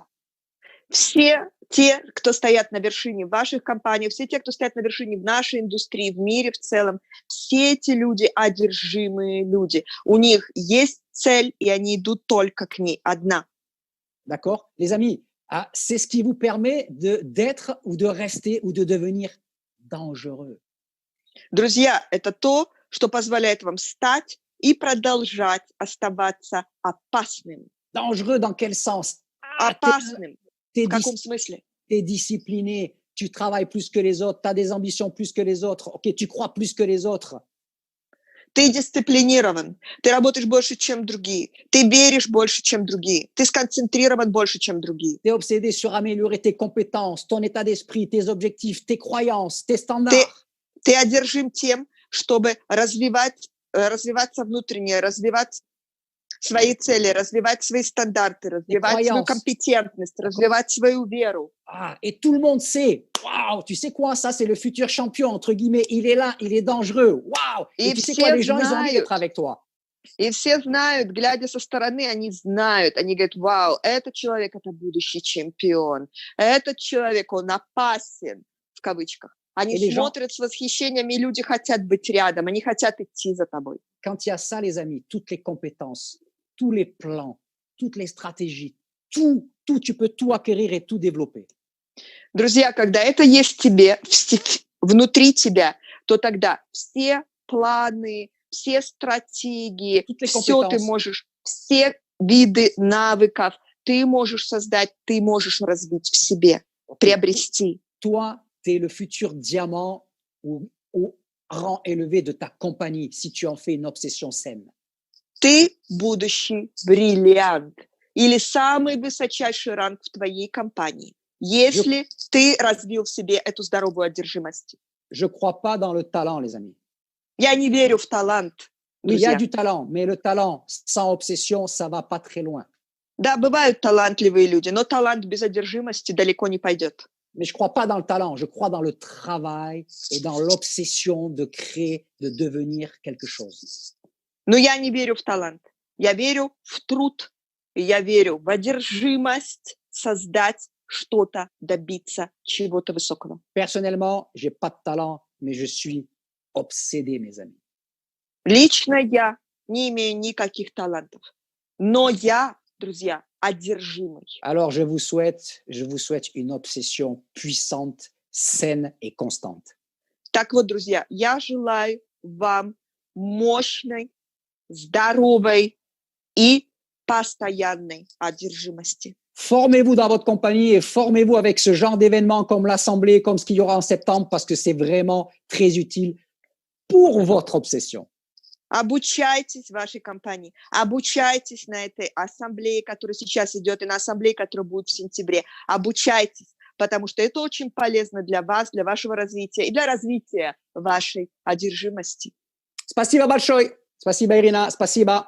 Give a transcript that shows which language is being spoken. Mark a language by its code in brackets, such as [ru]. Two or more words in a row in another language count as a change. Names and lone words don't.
[ru] Все те, кто стоят на вершине ваших компаний, все те, кто стоят на вершине в нашей индустрии, в мире в целом, все эти люди одержимые люди. У них есть цель, и они идут только к ней, одна. [fr] D'accord? Les amis, c'est ce qui vous permet d'être ou de rester ou de devenir dangereux. [ru] Друзья, это то, что позволяет вам стать и продолжать оставаться опасным. [fr] Dangereux dans quel sens? [ru] Опасным. В каком смысле? [fr] Tu es discipliné, tu travailles plus que les autres, tu as des ambitions plus que les autres, ok, tu crois plus que les autres. [ru] Ты дисциплинирован, ты работаешь больше, чем другие, ты веришь больше, чем другие, ты сконцентрирован больше, чем другие. [fr] Tu es obsédé sur améliorer tes compétences, ton état d'esprit, tes objectifs, tes croyances, tes [ru] Ты, [fr] standards. [ru] ты одержим тем, чтобы развиваться внутренне, развивать свои цели, развивать свои стандарты, развивать свою [fr] croyances. [ru] компетентность, развивать свою веру. [fr] Ah, et tout le monde sait, waouh, tu sais quoi, ça c'est le futur champion, entre guillemets, il est là, il est dangereux, waouh. Et [ru] И [fr] tu sais quoi, [ru] все [fr] les gens, ils ont envie [ru] знают, [fr] d'être avec toi. [ru] и все знают, глядя со стороны, они знают, они говорят, вау, этот человек – это будущий чемпион, этот человек, он опасен, в кавычках. Они [fr] Et les gens, [ru] смотрят с восхищением, и люди хотят быть рядом, они хотят идти за тобой. [fr] quand il y a ça, les amis, toutes les compétences, tous les plans, toutes les stratégies, tout, tu peux tout acquérir et tout développer. [ru] Друзья, когда это есть в тебе, внутри тебя, то тогда все планы, все стратегии, [fr] Toutes les [ru] все ты [fr] compétences, [ru] можешь, все виды навыков ты можешь создать, ты можешь развить в себе, приобрести. [fr] toi, tu es le futur diamant au rang élevé de ta compagnie si tu en fais une obsession saine. [ru] Ты будущий бриллиант или самый высочайший ранг в твоей компании, если ты развил в себе эту здоровую одержимость. [fr] Je ne crois pas dans le talent, les amis. [ru] Я не верю в талант, [fr] Oui, il y a [ru] друзья. [fr] du talent, mais le talent sans obsession, ça va pas très loin. [ru] Да, бывают талантливые люди, но талант без одержимости далеко не пойдет. [fr] Mais je ne crois pas dans le talent, je crois dans le travail et dans l'obsession de créer, de devenir quelque chose. [ru] Но я не верю в талант. Я верю в труд. И я верю в одержимость создать что-то, добиться чего-то высокого. [fr] Personnellement, je n'ai pas de talent, mais je suis obsédé, mes amis. [ru] Лично я не имею никаких талантов. Но я, друзья, одержимый. [fr] Alors, je vous souhaite une obsession puissante, saine et constante. [ru] Так вот, друзья, я желаю вам мощной, здоровой и постоянной одержимости. [fr] Formez-vous dans votre compagnie et formez-vous avec ce genre d'événements comme l'Assemblée, comme ce qu'il y aura en septembre, parce que c'est vraiment très utile pour votre obsession. [ru] Обучайтесь в вашей компании, обучайтесь на этой ассамблее, которая сейчас идет, и на ассамблее, которая будет в сентябре. Обучайтесь, потому что это очень полезно для вас, для вашего развития и для развития вашей одержимости. Спасибо большое. Спасибо, Ирина. Спасибо.